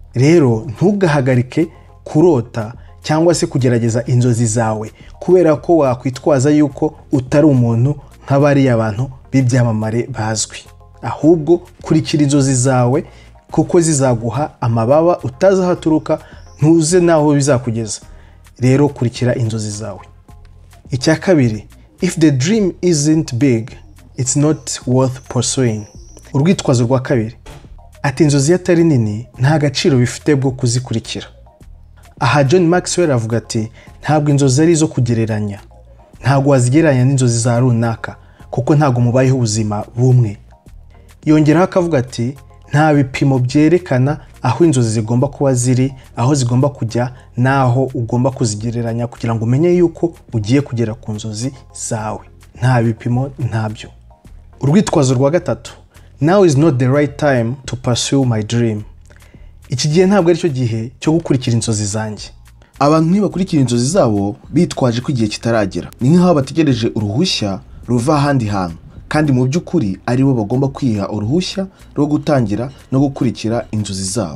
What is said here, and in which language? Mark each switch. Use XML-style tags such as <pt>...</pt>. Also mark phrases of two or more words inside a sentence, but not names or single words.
<rw>rero ntugahagarike kurota cyangwa se kugerageza inzozi zawe kubera ko wakwitwaza yuko utari umuntu nk'abariya abantu b'ibyamamare bazwi. Ahubwo kurikira inzozi zawe kuko zizaguha amababa utazi aho aturuka, ntuze naho bizakugeza. Rero kurikira inzozi zawe. Icya kabiri,</rw> <en>if the dream isn't big, it's not worth pursuing.</en> <rw>Urwitwazo rwa kabiri, ati inzozi atari nini nta gaciro bifite bwo kuzikurikira. Aha John Maxwell avuga ati ntabwo inzozi ari zo kugereranya, ntabwo wazigereranya n'inzozi za runaka kuko ntabwo mubayeho ubuzima bumwe. Yongeraho akavuga ati nta bipimo byerekana aho inzozi zigomba kuba ziri, aho zigomba kujya, naho ugomba kuzigereranya kugira ngo umenye yuko ugiye kugera ku nzozi zawe. Nta bipimo ntabyo. Urwitwazo rwa gatatu,</rw> <en>now is not the right time to pursue my dream.</en> <rw>Iki gihe ntabwo ari cyo gihe cyo gukurikira inzozi zanjye. Abantu ntibakurikira inzozi zabo bitwaje ko igihe kitaragera. Ni nk'aho bategereje uruhushya ruva ahandi hantu, kandi mu by'ukuri ari bo bagomba kwiha uruhushya rwo gutangira no gukurikira inzozi zabo.</rw>